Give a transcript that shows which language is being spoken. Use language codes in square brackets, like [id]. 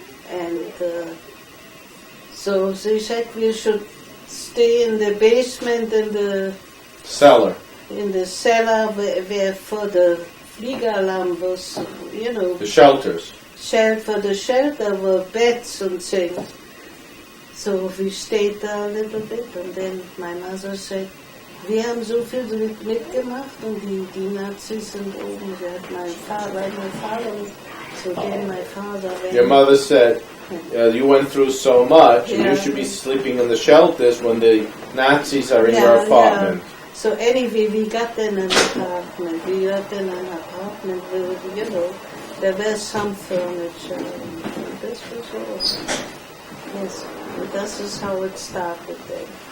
[en] And so they said we should stay in the basement, in the cellar, where for the Fliegeralarm was, the shelters. For the shelter were beds and things. So we stayed there a little bit, and then my mother said, [de] wir haben so viel mitgemacht und die Nazis sind oben. Sie hat mein Vater, [en] so then my father went. Your mother said, you went through so much, and you should be sleeping in the shelters when the Nazis are in your apartment. Yeah. So anyway, we got in an apartment. With, there was some furniture. And this was awesome. Yes, and this is how it started then.